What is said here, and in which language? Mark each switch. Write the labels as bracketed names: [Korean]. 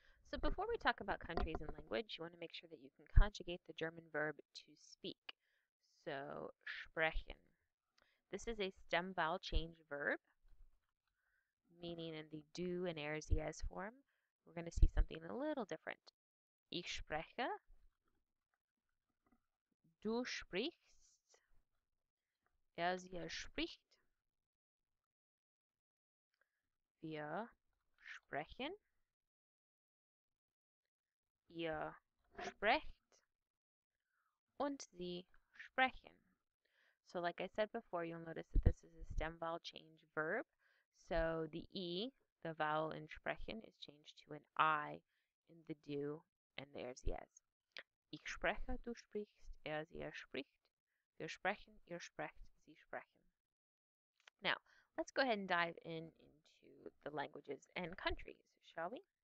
[English] So before we talk about countries and language, you want to make sure that you can conjugate the German verb to speak. So, sprechen. This is a stem vowel change verb, meaning in the do and er sie es form. We're going to see something a little different. [German] Ich spreche, du sprichst, er sie es spricht, wir sprechen, ihr sprecht, und sie sprechen. [English] So like I said before, you'll notice that this is a stem vowel change verb. So the E, the vowel in sprechen, is changed to an I in the do and there's yes. [German] Ich spreche, du sprichst, er, sie, er spricht, wir sprechen, ihr sprecht, sie sprechen. [English] Now, let's go ahead and dive into the languages and countries, shall we?